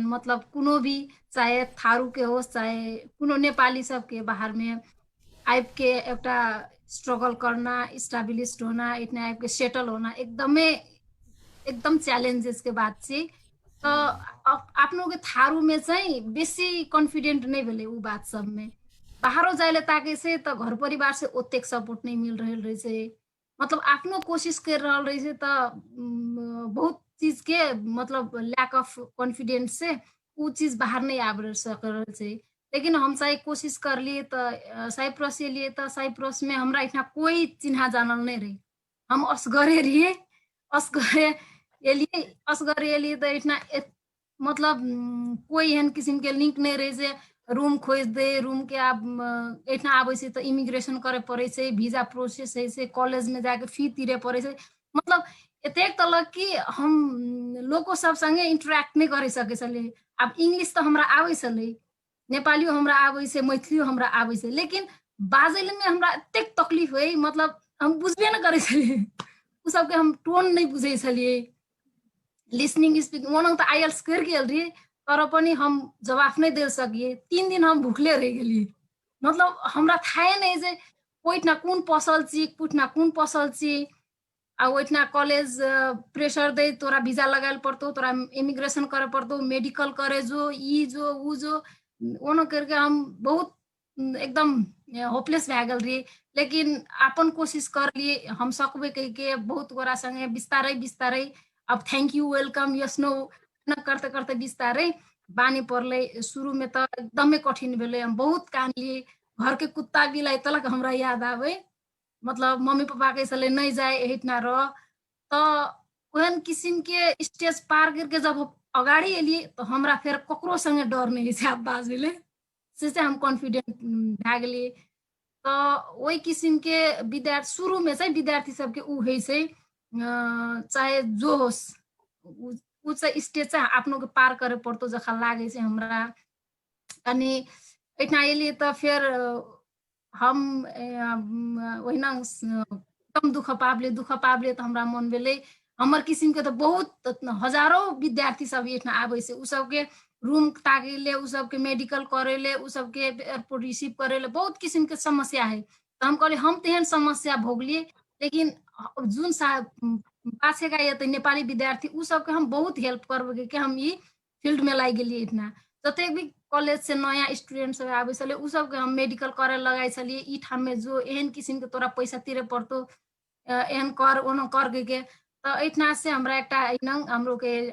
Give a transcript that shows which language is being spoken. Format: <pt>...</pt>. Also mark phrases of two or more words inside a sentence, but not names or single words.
<mai>मतलब कुनो भी चाहे थारू के हो चाहे कुनो नेपाली सब के बाहर में आइब के एक स्ट्रगल करना, स्टेब्लिश्ड होना, इतना आइब के सेटल होना एकदम चैलेंजेस के बात छे। तो आप लोग के थारू में चाहिँ बेसी कॉन्फिडेंट नहीं भेले उ बात सब में। बाहरों जाए ताके से तो घर परिवार से ओतेक सपोर्ट नहीं मिल रहे छे। मतलब आपनो कोशिश कर रहा रही छे तो बहुत चीज के मतलब</mai> <en>lack of confidence</en> <mai>से वो चीज बाहर नहीं आ सक छे। लेकिन हम चाहे कोशिश कर लिए तो साइप्रस से लिए तो साइप्रस में हमरा इतना कोई चिन्हा जानल नहीं रही। हम असगरे रहिए, असगरे एलिए तो इतना मतलब कोई एहन किस्म के लिंक नहीं रहे से रूम खोज दे, रूम के आप इतना आबे से तो इमिग्रेशन करे पड़े से, वीजा प्रोसेस है से, कॉलेज में जाके फी तीरे पड़े से। मतलब एतेक तलक कि हम लोगों सब संगे इंटरेक्ट नहीं करे सके छले। अब इंग्लिश तो हमरा आवे छले, नेपालियो हमरा आवे से, मैथिलियो हमरा आवे से, लेकिन बाजल में हमरा एतेक तकलीफ है। मतलब हम बुझबे न करे छले। उ सबके हम टोन नहीं बुझे छलिए</mai> <en>listening speaking</en> <mai>ओना त आईएल्स कर गेल रही</mai> <ne>तर पनि</ne> <mai>हम जवाफ नहीं दे सकिए 3 दिन हम भूखले रह गेलिए मतलब हमरा थाहे नहीं जे ओइठना कुन पसल छी पुठना कुन पसल छी आ ओइठना कॉलेज प्रेशर दे तोरा वीजा लगायल पड़तो तोरा इमिग्रेशन करे पड़तो मेडिकल करे जो ई जो ऊ जो ओनो करके हम बहुत एकदम होपलेस भए गेल रही लेकिन अपन कोशिश कर लिए हम सकबे कह के बहुत गोरा संगे बिस्तारै बिस्तारै अब</mai> <en>thank you welcome yes no</en> <mai>न करते करते बिस्तारै बानी पर्ले शुरू में तो एकदमै कठिन भेले हम बहुत कानलिए घर के कुत्ता बिलाई तलक हमरा याद आवे मतलब मम्मी पापा के सले नहीं जाए इतना रह तो ओहन किसिम के स्टेज पार करके जब अगाडि एलिए तो हमरा फिर ककरो संगे डर नहीं छै बाजले से हम कॉन्फिडेंट भए गेलिए तो वही किसिम के विद्यार्थी शुरू में चाहिँ विद्यार्थी सबके ऊ है से चाहे जो होस् ऊ चाहिँ स्टेज चाहिँ आफ्नो के पार करे पड़तो जखा लागे छै हमरा अनि एठना एलिए तो फिर हम ओहिना एकदम दुख पाबले तो हमरा मन भेले हमर किसिम के तो बहुत हजारों विद्यार्थी सब एठना आबै छै उ सबके रूम ताकेले उ सबके मेडिकल करेले उ सबके</mai> <en>airport receive</en> <mai>करेले बहुत किसिम के समस्या है तो हम कहले हम तेहन समस्या भोगलिए लेकिन जुन पाछे का ये नेपाली विद्यार्थी उ सबके हम बहुत हेल्प करबे के हम ई फील्ड में लागि गेलिए इतना जते भी कॉलेज से नया स्टूडेंट सब आबै छले उ सबके हम मेडिकल करे लगाइ छलिए ई ठाम में जो एहन किसिम के तोरा पैसा तिरे पड़तो एहन कर ओनो कर के तो एठना से हमरा एकटा हमरो के</mai>